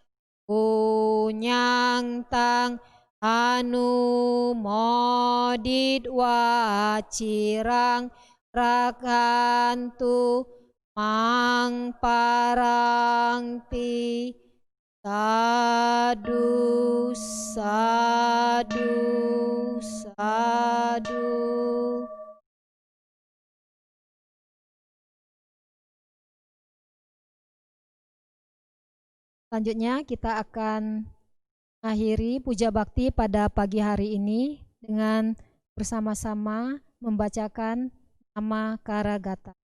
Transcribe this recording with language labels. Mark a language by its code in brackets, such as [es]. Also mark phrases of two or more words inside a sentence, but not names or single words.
[pi] punyang tang anu modit wacirang rakantu mang parangti sadu sadu sadu. [id] Selanjutnya kita akan akhiri puja bakti pada pagi hari ini dengan bersama-sama membacakan nama Karagata.